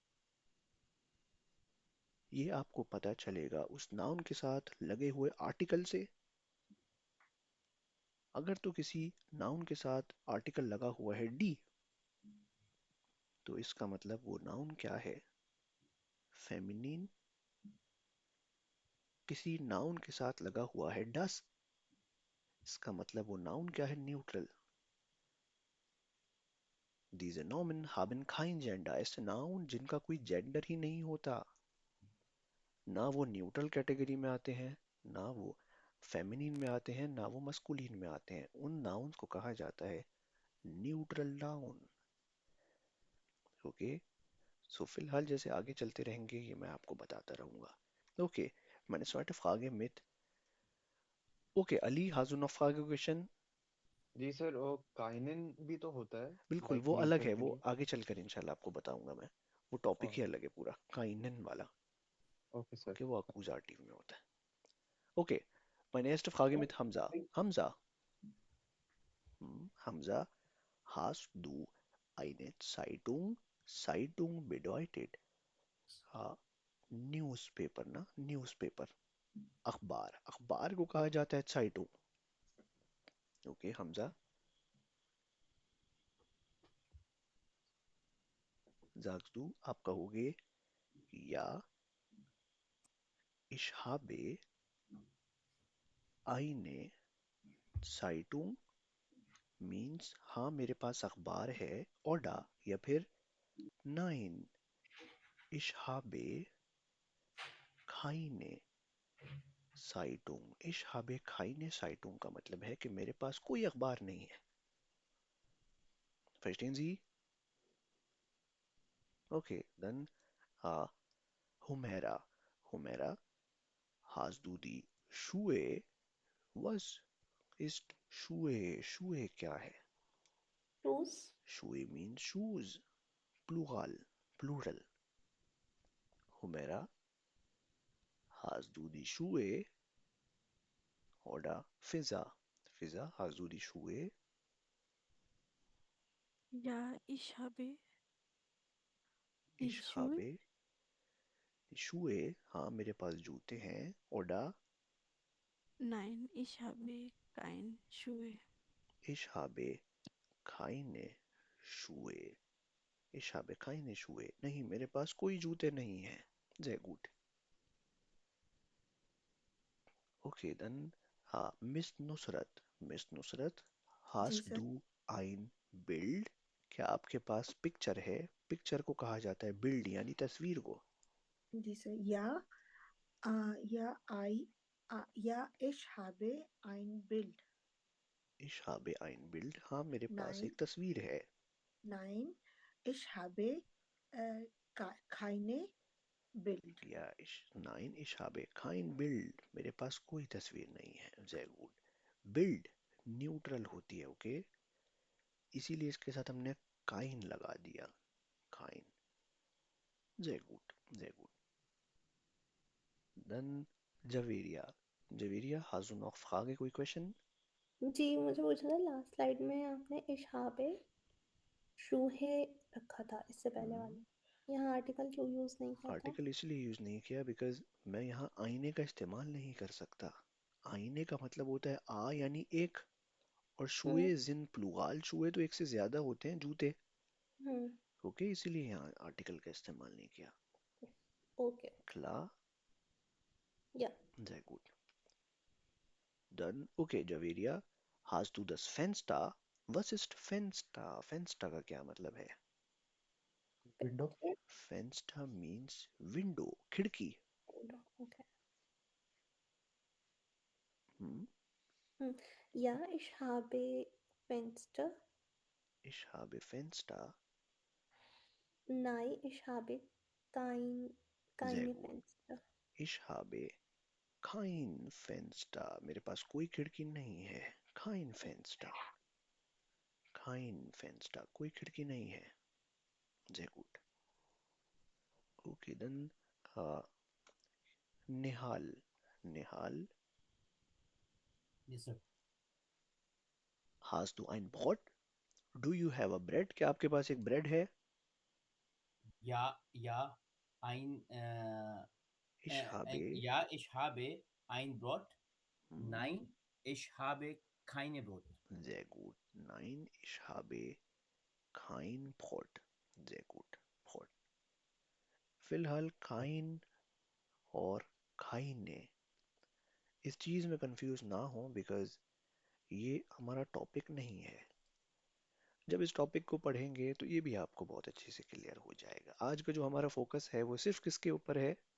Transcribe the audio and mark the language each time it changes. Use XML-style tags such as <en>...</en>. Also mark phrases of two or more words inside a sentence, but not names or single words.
<hi>ये आपको पता चलेगा उस नाउन के साथ लगे हुए आर्टिकल से अगर तो किसी नाउन के साथ आर्टिकल लगा हुआ है डी तो इसका मतलब वो नाउन क्या है फेमिनिन किसी नाउन के साथ लगा हुआ है das, इसका मतलब वो नाउन क्या है? न्यूट्रल.</hi> <de>Diese Nomen haben kein Gender.</de> <hi>ऐसे नाउन जिनका कोई जेंडर ही नहीं होता, ना वो न्यूट्रल कैटेगरी में आते हैं, ना वो फेमिनिन में आते हैं, ना वो मस्कुलिन में आते हैं. उन नाउन्स को कहा जाता है न्यूट्रल नाउन. ओके, सो फिलहाल जैसे आगे चलते रहेंगे ये मैं आपको बताता रहूंगा. ओके,</hi> <de>meine zweite Frage mit. ओके, अली, hast du noch Frage question?</de> <hi>जी सर, वो काइनिन भी तो होता है बिल्कुल, लाइक वो अलग न्यूट्रल है, के वो लिए। आगे चलकर इंशाल्लाह आपको बताऊंगा मैं. वो टॉपिक ही अलग है पूरा, काइनन वाला. ओके सर. ओके, वो अक्कुजाटिव में होता है. ओके,</hi> <de>meine erste Frage mit Hamza. Hamza, Hamza, hast du eine Zeitung? Zeitung bedeutet</de> <hi>न्यूज़पेपर ना, न्यूज़पेपर, अखबार. अखबार को कहा जाता है Zeitung. ओके हमजा,</hi> <de>sagst du,</de> <hi>आप कहोगे या.</hi> <de>Ich habe eine Zeitung</de> <hi>मीन्स हाँ मेरे पास अखबार है.</hi> <de>ओडा या फिर nein, ich habe keine Zeitung. Ich habe keine Zeitung</de> <hi>का मतलब है कि मेरे पास कोई अखबार नहीं है.</hi> <de>Verstehen Sie? Okay, dann Humera. Humera, hast du die Schuhe? Was ist Schuhe? Schuhe</de> <hi>क्या है?</hi> <en>Shoes. Schuhe means shoes. Plural. Plural.</en> <de>Humera, hast du die Schuhe? Oder Fiza. Fiza, hast du die Schuhe? Ja, ich habe die Ich Schuhe. habe die Schuhe.</de> <hi>हाँ मेरे पास जूते हैं.</hi> <de>Oder Nein, ich habe keine Schuhe. ich habe keine Schuhe. Ich habe keine Schuhe.</de> <hi>नहीं, मेरे पास कोई जूते नहीं हैं.</hi> <de>Sehr gut. Okay, dann Miss Nusrat. Miss Nusrat,</de> <hi>जी</hi> <de>hast</de> <hi>सर.</hi> <de>du ein Bild?</de> <hi>क्या आपके पास पिक्चर है? पिक्चर को कहा जाता है बिल्ड यानी तस्वीर को. जी सर.</hi> <de>या ich habe ein Bild. Ich habe ein Bild.</de> <hi>हाँ मेरे पास</hi> <de>Nein,</de> <hi>एक तस्वीर है.</hi> <de>nein, ich habe keine Bild. या nein, ich habe kein Bild.</de> <hi>मेरे पास कोई तस्वीर नहीं है.</hi> <de>Sehr gut.</de> <hi>बिल्ड न्यूट्रल होती है. ओके, इसीलिए इसके साथ हमने काइन लगा दिया. काइन.</hi> <de>Sehr gut. Sehr gut. Dann Javeria. Javeria, hast du noch Frage,</de> <hi>कोई क्वेश्चन? जी मुझे पूछना था, लास्ट स्लाइड में आपने</hi> <de>ich habe Schuhe</de> <hi>रखा था इससे पहले वाले, यहाँ आर्टिकल क्यों यूज नहीं किया था? आर्टिकल इसलिए यूज नहीं किया बिकॉज मैं यहाँ आईने का इस्तेमाल नहीं कर सकता. आईने का मतलब होता है आ यानी एक, और</hi> <de>Schuhe sind Plural.</de> <hi>शुए तो एक से ज्यादा होते हैं जूते. हम्म. ओके, इसीलिए यहाँ आर्टिकल का इस्तेमाल नहीं किया. ओके.</hi> <de>Klar? या. Sehr gut. Dann, okay, Javeria, hast du das Fenster? Was ist Fenster? Fenster</de> <hi>का क्या मतलब है?</hi> <en>विंडो. Fenster means window,</en> <hi>खिड़की. ओके. Hmm?</hi> <de>Ja ich habe Fenster. Ich habe Fenster. Nein ich habe kein Sehr काइने gut. फेंस्टर. Ich habe kein Fenster.</de> <hi>मेरे पास कोई खिड़की नहीं है.</hi> <de>Kein Fenster. Kein Fenster.</de> <hi>कोई खिड़की नहीं है.</hi> <de>Sehr gut. Okay, dann Nihal. Nihal,</de> <en>Yes, sir.</en> <de>hast du ein Brot?</de> <en>Do you have a bread?</en> <hi>क्या आपके पास एक ब्रेड है?</hi> <de>Ja, Ich habe. ich habe ein Brot. Nein, ich habe keine Brot. Sehr gut. Nein, ich habe kein Brot. Sehr gut. Brot.</de> <hi>फिलहाल काइन और खाइने, इस चीज़ में कंफ्यूज ना हो बिकॉज ये हमारा टॉपिक नहीं है। जब इस टॉपिक को पढ़ेंगे तो ये भी आपको बहुत अच्छे से क्लियर हो जाएगा। आज का जो हमारा फोकस है वो सिर्फ किसके ऊपर है?</hi>